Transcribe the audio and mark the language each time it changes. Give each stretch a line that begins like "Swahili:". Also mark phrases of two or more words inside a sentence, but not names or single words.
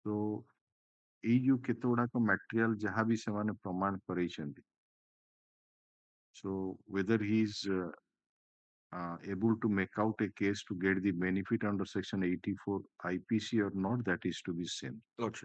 Odia: तो ଏଇ ଯୋଉ କେତେ ଗୁଡାକ material ଯାହା ବି ସେମାନେ ପ୍ରମାଣ କରେଇଛନ୍ତି,
English: so whether he is able to make out a case to get the benefit under section 84 IPC or not, that is to be seen. Lordship.